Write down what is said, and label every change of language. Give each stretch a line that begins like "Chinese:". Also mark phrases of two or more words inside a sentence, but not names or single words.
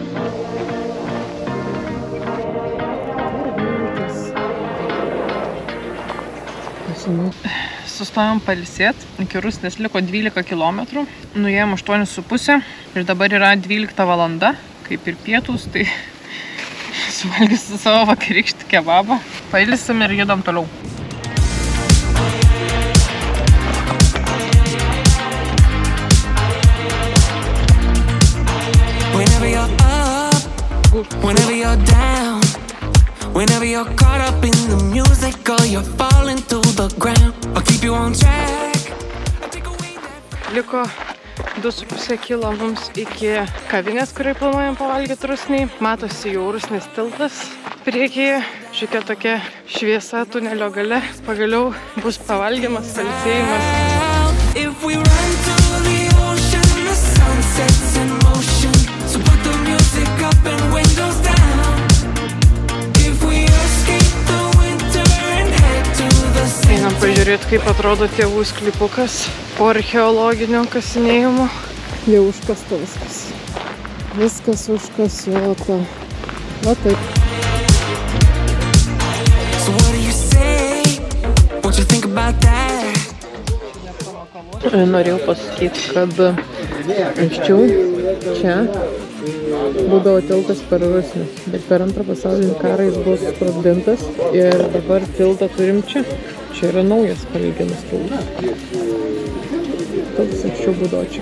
Lithuanian: Sustojom pailsėt, iki Rusnės liko 12 kilometrų, nuėjom 8,5 ir dabar yra 12 valanda, kaip ir pietus, tai suvalgysiu savo vakarykštį kebabą. Pailsim ir judam toliau.
English: Whenever you're up, whenever you're down, whenever you're caught up in the music or you're falling to the ground, I'll keep you on track.
Lithuanian: Liko 2,5 kilo mums iki kavinės, kuriai planuojam pavalgyti Rusnėj. Matosi jau Rusnės tiltas priekyje. Šiokia tokia šviesa tunelio gale. Pagaliau bus pavalgymas, pailsėjimas.
English: If we run to the ocean, the sun sets in motion. So put the music up and windows down. If we escape the winter and head to the center.
Lithuanian: Einam pažiūrėti, kaip atrodo tėvų sklypukas po archeologinio kasinėjimo. Jau užkasta viskas. Viskas užkasuota. Va taip.
English: So what do you say? What you think about that?
Lithuanian: Norėjau pasakyti, kad anksčiau čia būdavo tiltas per Rusnės, bet per Antrą pasaulinį karą jis buvo susprogdintas ir dabar tiltą turim čia. Čia yra naujas palyginus tiltas. Toks anksčiau būdavo čia.